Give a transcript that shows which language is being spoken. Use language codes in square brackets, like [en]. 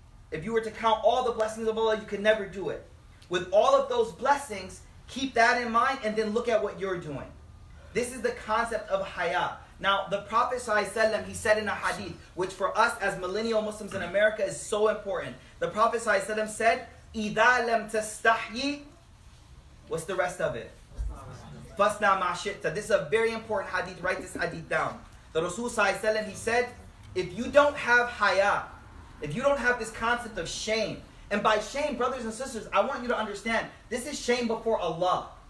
[en] If you were to count all the blessings of Allah, you could never do it. With all of those blessings, keep that in mind and then look at what you're doing. This is the concept of haya. Now, the Prophet ﷺ, he said in a hadith, which for us as millennial Muslims in America is so important. The Prophet ﷺ said, [ar] إِذَا لَمْ تَسْتَحْيِ. [en] What's the rest of it? [ar] فَاسْنَعْ مَا شِئْتَ. [en] This is a very important hadith. Write this hadith down. The Rasul ﷺ, he said, if you don't have haya, if you don't have this concept of shame, and by shame, brothers and sisters, I want you to understand, this is shame before Allah.